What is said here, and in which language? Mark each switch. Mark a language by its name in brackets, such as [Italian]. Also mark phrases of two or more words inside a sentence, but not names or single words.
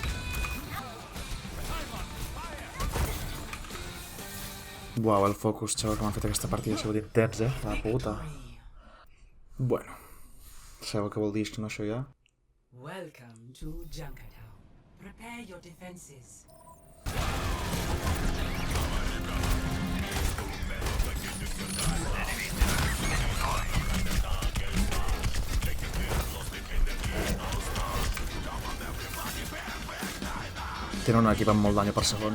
[Catalan] Buau, el focus, xaval, que m'ha fet aquesta partida. Ha sigut intens, la puta. Bueno. Sabeu què vol dir no, això ja? [English] Welcome to Junkertown. Prepare your defenses. [Catalan] Tenen un equip amb molt dany per segon.